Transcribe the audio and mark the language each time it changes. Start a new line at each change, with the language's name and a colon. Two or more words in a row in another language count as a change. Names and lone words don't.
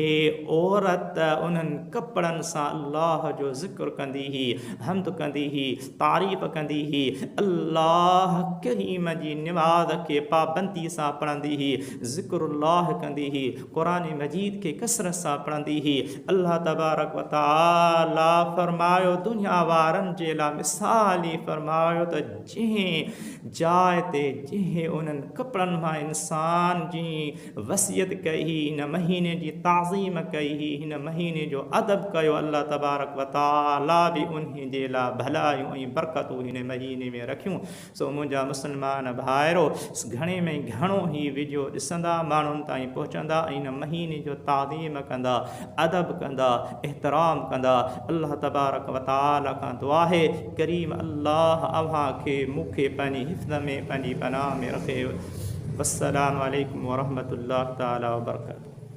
Sindhi: औरत उन्हनि कपिड़नि सां अल्लाह जो ज़िक्र कंदी हुई, हम्द कंदी हुई, तारीफ़ कंदी हुई, अल्लाह करीम जी निमाज़ खे पाबंदी सां पढ़ंदी हुई, ज़िक्रुल्लाह कंदी हुई, क़ुरान कुरान मजीद के कसरत सां पढ़ंदी ही।
Arabic: الله تبارك وتعالى
Sindhi: फरमायो दुनिया वारनि जे लाइ मिसाल ई फरमायो त जंहिं जाइ ते जंहिं उन्हनि कपिड़नि मां इंसान जी वसियत कई, हिन महीने जी ताज़ीम कई, हिन महीने जो अदब कयो,
Arabic: الله تبارك وتعالى
Sindhi: बि उन जे लाइ भलायूं ऐं बरकतूं हिन महीने में रखियूं। सो मुंहिंजा मुस्लमान भाइरो घणे में घणो ई वीडियो ॾिसंदा, माण्हुनि ताईं पहुचंदा, हिन महीने जो ताज़ीम कंदा, अदब कंदा, एहतराम कंदा।
Arabic: الله تبارك وتعالى
Sindhi: खां दुआ है करीम अल्लाह अव्हां खे मूंखे पंहिंजी हिफ़्ज़ में पंहिंजी पनाह में रखे।
Arabic: والسلام عليكم ورحمة الله تعالى وبركاته.